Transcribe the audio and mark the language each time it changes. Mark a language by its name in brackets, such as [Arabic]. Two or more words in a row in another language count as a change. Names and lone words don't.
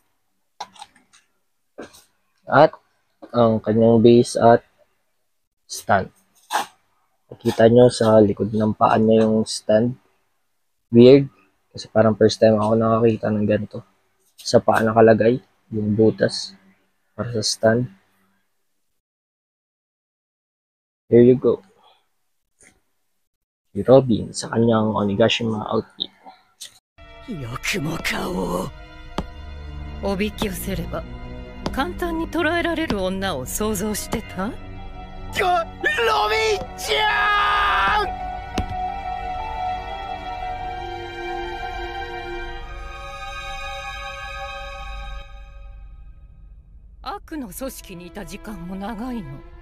[Filipino] At ang kanyang base at stand. Nakita nyo sa likod ng paa niya yung stand. Weird. Kasi parang [English] first time [Filipino] ako nakakita ng ganito. Sa paa nakalagay yung butas para sa stand. [English] Here you go. [Filipino] Si Robin sa kanyang Onigashima outfit. [Japanese] よくも顔をおびき寄せれば簡単に捕らえられる女を想像してた？ロビンちゃん。悪の組織にいた時間も長いの。